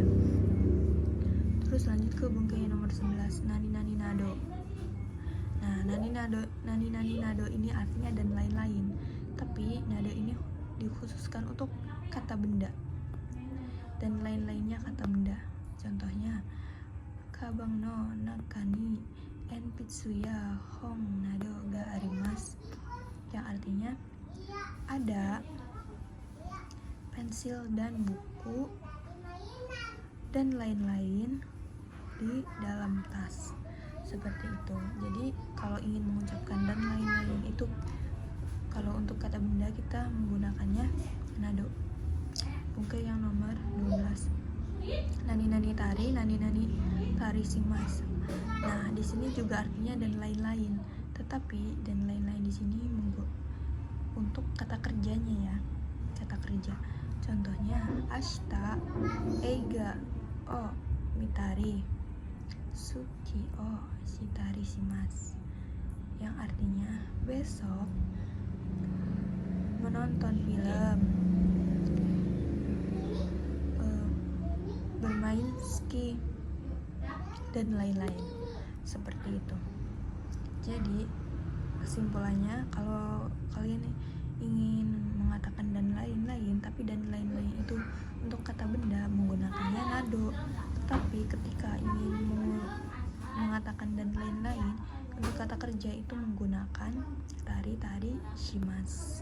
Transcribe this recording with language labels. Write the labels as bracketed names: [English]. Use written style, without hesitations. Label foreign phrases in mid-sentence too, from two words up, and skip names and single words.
[Indonesian] Terus lanjut ke bungke nomor 11, [Japanese] 何々など. [Indonesian] Nah, [Japanese] 何々など [Indonesian] ini artinya dan lain-lain, tapi nado ini dikhususkan untuk kata benda dan lain-lainnya kata benda. Contohnya, [Japanese] かばんの中に鉛筆や本などがあります, [Indonesian] yang artinya ada pensil dan buku dan lain-lain di dalam tas. Seperti itu. Jadi kalau ingin mengucapkan dan lain-lain itu, kalau untuk kata benda kita menggunakannya nado. Bungke yang nomor 12. [Japanese] 何々たりします. [Indonesian] Nah, di sini juga artinya dan lain-lain, tetapi dan lain-lain di sini untuk kata kerjanya ya, kata kerja. Contohnya, [Japanese] 明日映画を見たりスキーをしたりします, [Indonesian] yang artinya besok menonton film, bermain ski, dan lain-lain. Seperti itu. Jadi kesimpulannya, kalau kalian ingin mengatakan dan lain-lain, tapi dan lain-lain itu untuk kata benda menggunakannya nado, tetapi ketika ingin mengatakan dan lain-lain untuk kata kerja itu menggunakan [Japanese] たりします.